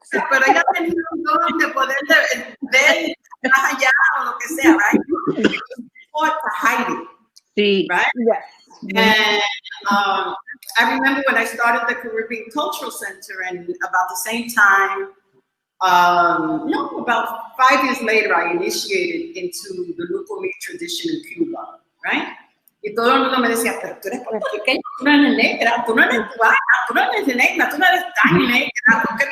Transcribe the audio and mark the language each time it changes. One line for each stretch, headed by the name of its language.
Spanish: Pero ella tenía un don de poder ver más allá o lo que sea,
English: right? Fought to hide it,
Spanish: sí.
English: Right? Yes. And I remember when I started the Caribbean Cultural Center, and about the same time, about 5 years later, I initiated into the Lucumí tradition in Cuba, right?
Spanish: Y todo el mundo me decía, pero tú eres puertorriqueña, tú no eres negra, tú no eres cubana, tú no eres negra, tú no eres tan negra.